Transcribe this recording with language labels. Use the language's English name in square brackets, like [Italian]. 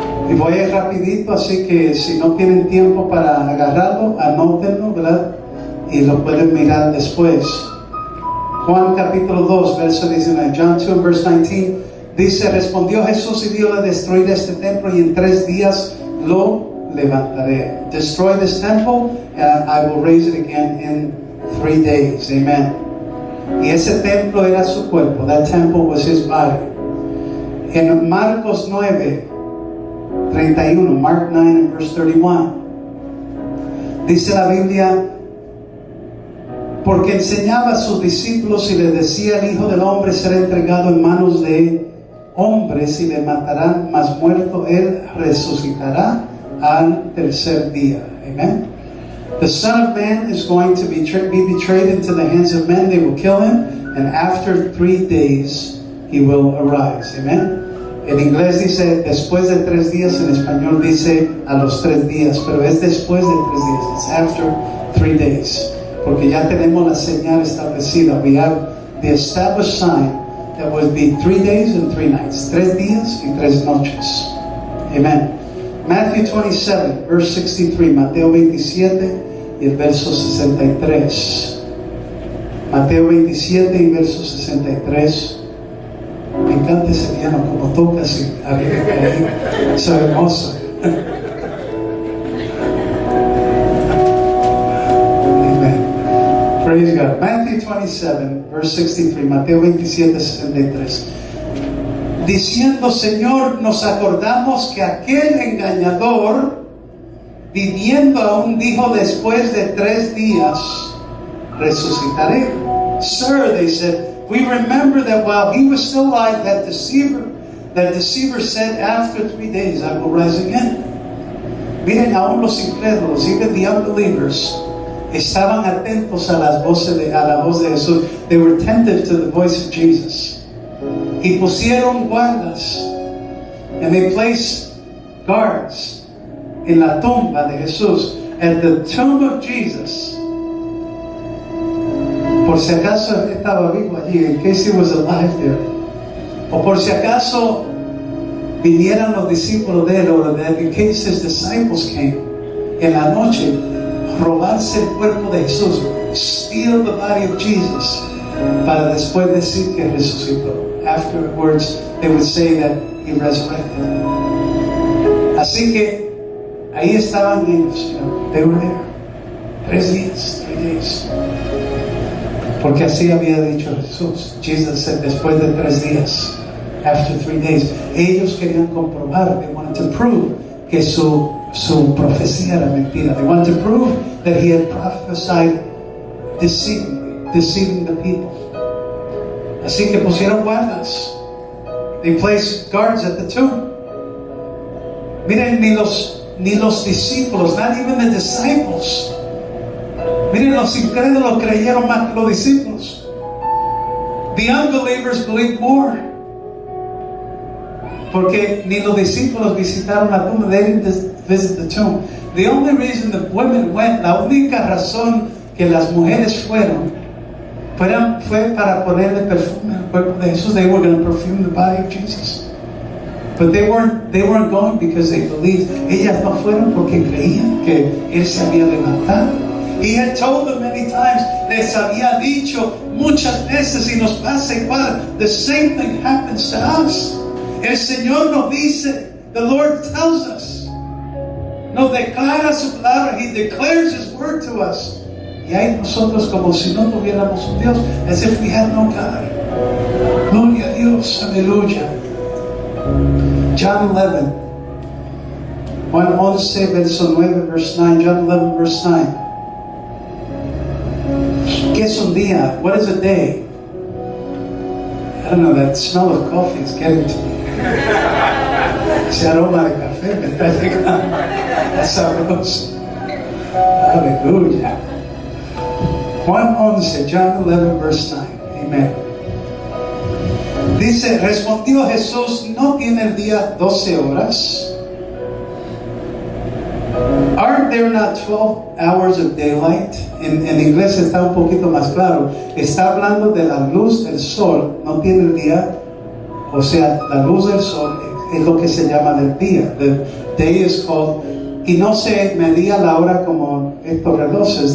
[Spanish] Y voy a ir rapidito, así que si no tienen tiempo para agarrarlo, anótenlo, ¿verdad? Y lo pueden mirar después. Juan capítulo 2, verso 19. [English] John 2 and verse 19. [Spanish] Dice, respondió Jesús y dijo, destruir este templo y en 3 días lo levantaré. [English] Destroy this temple and I will raise it again in 3 days. Amen. [Spanish] Y ese templo era su cuerpo. [English] That temple was his body. [Spanish] En Marcos 9, 31, [English] Mark 9 and verse 31. [Spanish] Dice la Biblia, porque enseñaba a sus discípulos y les decía, el Hijo del Hombre será entregado en manos de hombres y le matarán, mas muerto él resucitará al tercer día. Amen. [English] The Son of Man is going to be betrayed into the hands of men. They will kill him, and after 3 days he will arise. Amen. [Spanish] En inglés dice después de 3 días, en español dice a los 3 días, pero es después de 3 días. [English] It's after 3 days. [Spanish] Porque ya tenemos la señal establecida. [English] We have the established sign that would be 3 days and 3 nights. [Spanish] 3 días y 3 noches. Amen. [English] Matthew 27, verse 63. [Spanish] Mateo 27 y el verso 63. Mateo 27 y verso 63. Me encanta ese piano, como tocas y arriba ahí. Es hermoso. [English] Amen. Praise God. Matthew 27, verse 63. [Spanish] Mateo 27, 63. Diciendo, Señor, nos acordamos que aquel engañador, viviendo aún, dijo, después de 3 días resucitaré. [English] Sir, they said, we remember that while he was still alive, that deceiver said, after 3 days I will rise again. [Spanish] Miren, aún los incrédulos, [English] even the unbelievers, [Spanish] estaban atentos a la voz de Jesús. [English] They were attentive to the voice of Jesus. [Spanish] Y pusieron guardas, [English] and they placed guards [Spanish] en la tumba de Jesús, [English] at the tomb of Jesus. [Spanish] Por si acaso estaba vivo allí, [English] in case he was alive there. [Spanish] O por si acaso vinieran los discípulos de él, [English] or that in case his disciples came [Spanish] en la noche, robarse el cuerpo de Jesús, [English] steal the body of Jesus, [Spanish] para después decir que resucitó. [English] Afterwards, they would say that he resurrected. [Spanish] Así que ahí estaban ellos, [English] they were there. [Spanish] 3 días, [English] 3 days. [Spanish] Porque así había dicho Jesús. [English] Jesus said, [Spanish] después de 3 días, [English] after 3 days. [Spanish] Ellos querían comprobar, [English] they wanted to prove [Spanish] que su profecía era mentira. [English] They wanted to prove that he had prophesied deceiving the people. [Spanish] Así que pusieron guardas. [English] They placed guards at the tomb. [Spanish] Miren, ni los discípulos, [English] not even the disciples. [Spanish] Miren, los incrédulos creyeron más que los discípulos. [English] The unbelievers believed more. [Spanish] Porque ni los discípulos visitaron la tumba. [English] They didn't visit the tomb. The only reason the women went, [Spanish] la única razón que las mujeres fueron, fue para ponerle perfume al cuerpo de Jesús. [English] They were going to perfume the body of Jesus. But they weren't going because they believed. [Spanish] Ellas no fueron porque creían que Él se había levantado. [English] He had told them many times, [Spanish] les había dicho muchas veces, y nos pasa igual. [English] The same thing happens to us. [Spanish] El Señor nos dice, [English] the Lord tells us, [Spanish] nos declara su palabra. [English] He declares His word to us. [Spanish] Y hay nosotros como si no tuviéramos un Dios, [English] as if we had no God. [Spanish] Gloria a Dios, aleluya. John 11, Juan 11, verso 9, verse 9. [English] John 11, verse 9. [Spanish] ¿Qué es un día? [English] What is a day? I don't know, that smell of coffee is getting to me. [Spanish] Ese aroma de café me está llegando. Es sabroso. Aleluya. Juan 11, John 11, verse 9. Amen. Dice, respondió Jesús, ¿no tiene el día 12 horas? [English] Aren't there not 12 hours of daylight? [Spanish] En inglés está un poquito más claro. Está hablando de la luz del sol. No tiene el día. O sea, la luz del sol es lo que se llama del día. [English] The day is called. [Spanish] Y no se medía la hora como estos relojes.